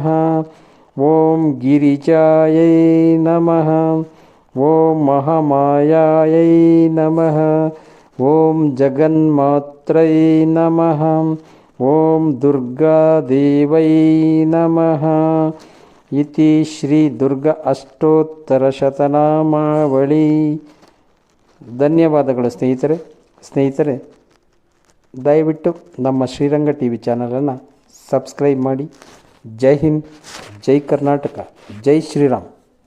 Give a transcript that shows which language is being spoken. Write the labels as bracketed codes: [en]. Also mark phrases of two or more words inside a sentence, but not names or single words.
[sa] ಓಂ ಗಿರಿಜಾಯೈ ನಮಃ. ಓಂ ಮಹಾಮಾಯಾಯೈ ನಮಃ. ಓಂ ಜಗನ್ಮಾತ್ರೈ ನಮಃ. ಓಂ ದುರ್ಗಾದೇವೈ ನಮಃ. ಇತಿ ಶ್ರೀ ದುರ್ಗಾ ಅಷ್ಟೋತ್ತರಶತನಾಮಾವಳಿ. [kn] ಧನ್ಯವಾದಗಳು ಸ್ನೇಹಿತರೆ ದಯವಿಟ್ಟು ನಮ್ಮ ಶ್ರೀರಂಗ ಟಿ ವಿ ಚಾನಲನ್ನು ಸಬ್ಸ್ಕ್ರೈಬ್ ಮಾಡಿ. ಜೈ ಹಿಂದ್, ಜೈ ಕರ್ನಾಟಕ, ಜೈ ಶ್ರೀರಾಮ್.